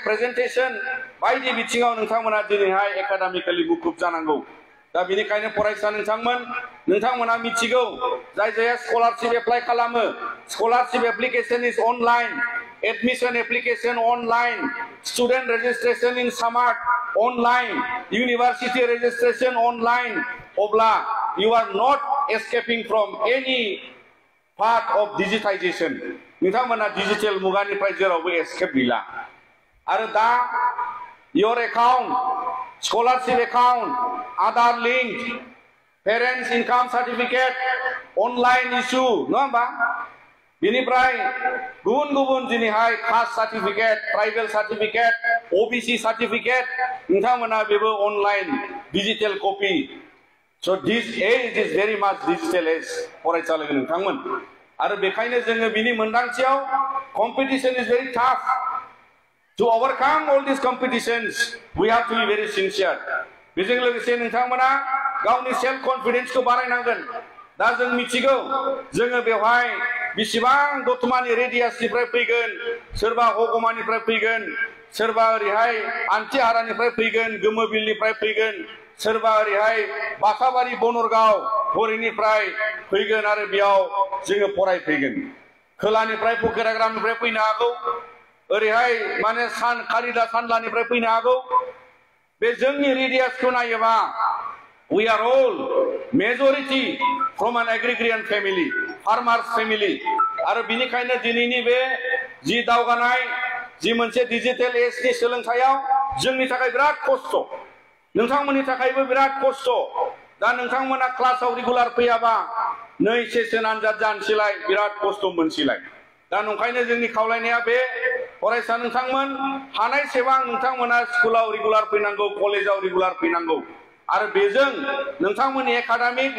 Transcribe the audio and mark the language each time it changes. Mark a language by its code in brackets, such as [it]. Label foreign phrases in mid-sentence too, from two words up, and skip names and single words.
[brx] प्रेजेन्टेसन बायदि बिथिङाव नोंथांमोना दिनैहाय एकाडेमिकली मुखुब जानांगौ दा बेनिखायनो फरायसा नोंथांमोना मिथिगौ जाय जायहा [en] scholarship apply खालामो scholarship application is online admission application online student registration in smart online university registration online obla you are not escaping from any part of digitization [brx] नोंथांमोना डिजिटल मुगानिफ्राय जेरावबो एस्केप गैला आरो दा [en] your account scholarship account Aadhaar link parents income certificate online issue [brx] नङा होमबा बिनिफ्राय गुबुन गुबुन दिनैहाय [en] caste certificate tribal certificate OBC certificate [brx] नोंथांमोना बेबो [en] online digital copy so this age is very much digital age [brx] फरायसालि नोंथांमोन आरो बेखायनो जोङो बिनि मोनदांथियाव [en] competition is very tough to overcome all this competitions we have to be very sincere [brx] बेजों लोगोसे नोंथांमोना गावनि [en] self confidenceखौ [brx] बारायनांगोन दा जों मिथिगौ जोङो बेवहाय बेसेबां दतमानि रेडियासनिफ्राय फैगोन सोरबा हगमानिफ्राय फैगोन सोरबा ओरैहाय आन्थिहारानिफ्राय फैगोन गोमोबिलनिफ्राय फैगोन सोरबा ओरैहाय बासाबारि बनरगाव हरिनिफ्राय फैगोन आरो बेयाव जोङो फरायफैगोन खोलानिफ्राय फकिराग्रामनिफ्राय फैनो हागौ ओरैहाय माने कारिदा सानलानिफ्राय फैनो हागौ बे जोंनि रेडियासखौ नायोबा [en] we are all majority from an agrarian family farmers family [brx] आरो बिनिखायनो दिनैनि बे जि दावगानाय जि मोनसे [en] digital ageनि [brx] सोलोंथायाव जोंनि थाखाय बिराद खस्थ नोंथांमोननि थाखायबो बिराद खस्थ दा नोंथांमोना [en] classआव regular [brx] फैयाबा नै सेसन आनजाद जानोसैलाय बिराद खस्थ मोनसैलाय दा नंखायनो जोंनि खावलायनाया बे फरायसा नोंथांमोन हानायसेबां नोंथांमोना [en] schoolआव regular [brx] फैनांगौ [en] collegeआव regular [brx] फैनांगौ आरो बेजों नोंथांमोननि एकाडेमिक